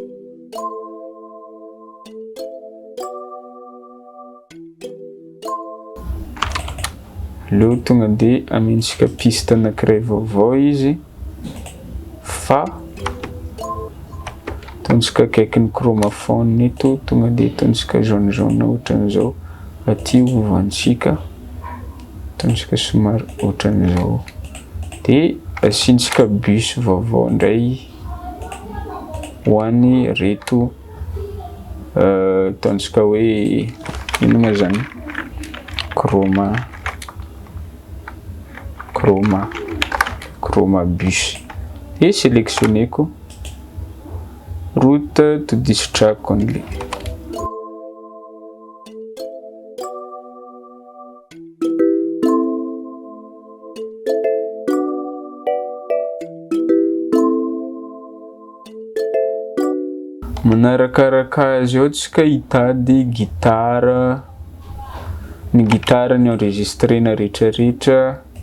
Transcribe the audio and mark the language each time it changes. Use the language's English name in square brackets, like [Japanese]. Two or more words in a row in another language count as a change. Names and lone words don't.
[Malagasy] Leo tonga de amentsika piste anankiray vaovao izy fa ataontsika akaikin'ny chromaphone eto, tonga de ataontsika jaune ohatran'izao aty ovantsika, ataontsika somary ohatran'izao de asiantsika bus vaovao ndray ho an'ny reto ataontsika hoe ino ma zany chroma bus. Et sélectionneko [English] route to this track only. [Malagasy] Manarakaraka azy eo tsika hitady gitara, ny gitara ny enregistrena rehetrarehetra,